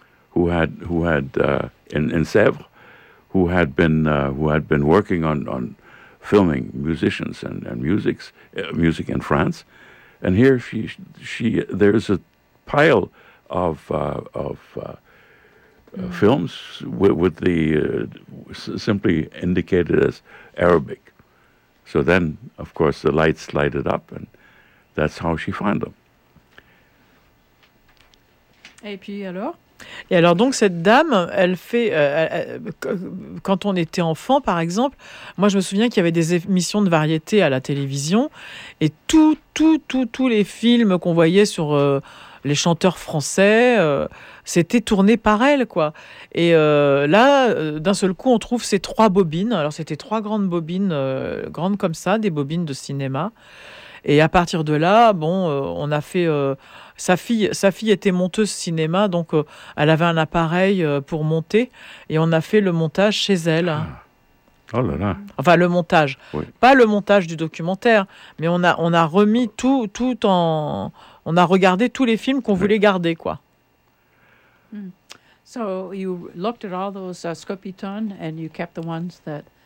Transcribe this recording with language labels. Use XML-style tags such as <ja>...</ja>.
<en>who had in Sèvres, who had been working on filming musicians and music in France, and here she there's a pile of films with the simply indicated as Arabic. So then, of course, the lights lighted up, and that's how she found them.</en> <fr>Et puis alors? Et alors donc cette dame, elle fait quand on était enfant, par exemple, moi je me souviens qu'il y avait des émissions de variété à la télévision, et tous les films qu'on voyait sur les chanteurs français, c'était tourné par elle, quoi. Et là, d'un seul coup, on trouve ces trois bobines. Alors, c'était trois grandes bobines, grandes comme ça, des bobines de cinéma. Et à partir de là, bon, on a fait... Sa fille était monteuse cinéma, donc elle avait un appareil pour monter. Et on a fait le montage chez elle. Oh là là. Enfin, le montage. Oui. Pas le montage du documentaire, mais on a remis tout en... On a regardé tous les films qu'on voulait garder, quoi.</fr> <en>So you looked at all those Scopitone and you kept the ones that...</en>